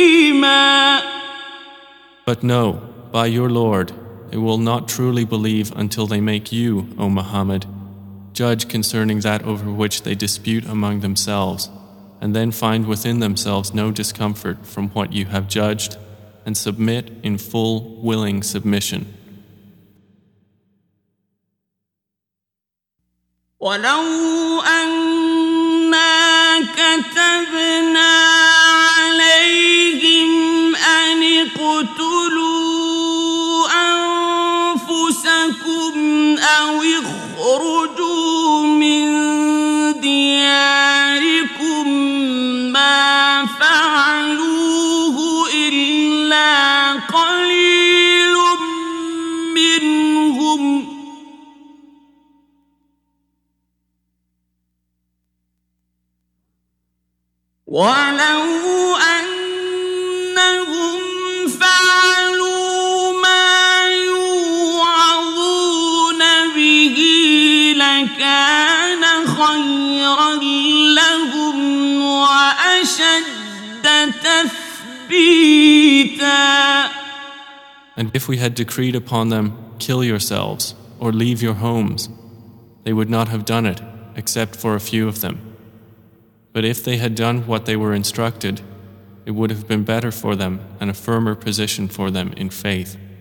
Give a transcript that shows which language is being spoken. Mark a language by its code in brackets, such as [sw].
[en] But no, by your Lord, they will not truly believe until they make you, O Muhammad, judge concerning that over which they dispute among themselves, and then find within themselves no discomfort from what you have judged, and submit in full, willing submission. [ar] ولو أنا كتبنا عليهم أن اقتلوا أنفسكم أو اخرجوا من دياركم ما فعلوه إلا قليل منهم ولو أنهم فعلوا ما يوعظون به لكان خيرا لهم وأشد تثبيتا. [en] And if we had decreed upon them, kill yourselves or leave your homes, they would not have done it, except for a few of them. But if they had done what they were instructed, it would have been better for them and a firmer position for them in faith.